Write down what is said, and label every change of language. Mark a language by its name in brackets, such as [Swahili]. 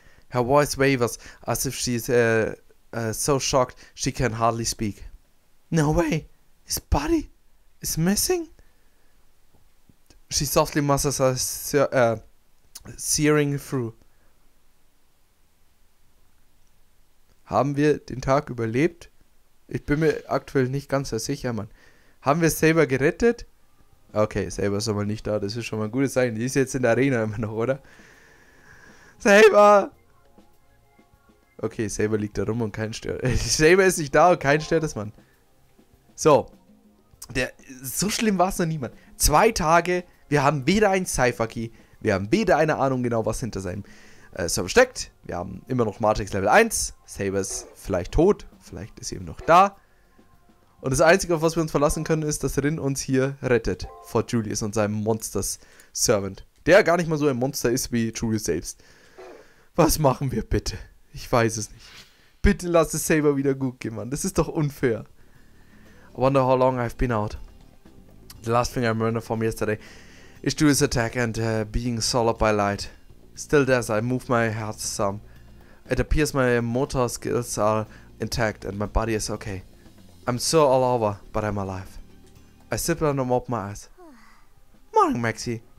[English] Her voice wavers as if she's so shocked she can hardly speak. No way! His body is missing? She softly mutters as searing through. [German] Haben wir den Tag überlebt? Ich bin mir aktuell nicht ganz so sicher, Mann. Haben wir Saber gerettet? Okay, Saber ist aber nicht da. Das ist schon mal ein gutes Zeichen. Die ist jetzt in der Arena immer noch, oder? Saber! Okay, Saber liegt da rum und kein stört. Saber ist nicht da und kein stört es, Mann. So. So schlimm war es noch niemand. 2 Tage, wir haben weder ein Cypher-Key, wir haben weder eine Ahnung genau, was hinter seinem Server steckt. Wir haben immer noch Matrix Level 1. Saber ist vielleicht tot, vielleicht ist sie eben noch da. Und das Einzige, auf was wir uns verlassen können, ist, dass Rin uns hier rettet vor Julius und seinem Monsters-Servant. Der gar nicht mal so ein Monster ist wie Julius selbst. Was machen wir bitte? Ich weiß es nicht. Bitte lass es Saber wieder gut gehen, Mann. Das ist doch unfair. [English] I wonder how long I've been out. The last thing I remember from yesterday is Julius' attack and being swallowed by light. Still as I move my heart some. It appears my motor skills are intact and my body is okay. I'm so all over, but I'm alive. I sit down and open my eyes. Morning, Maxie.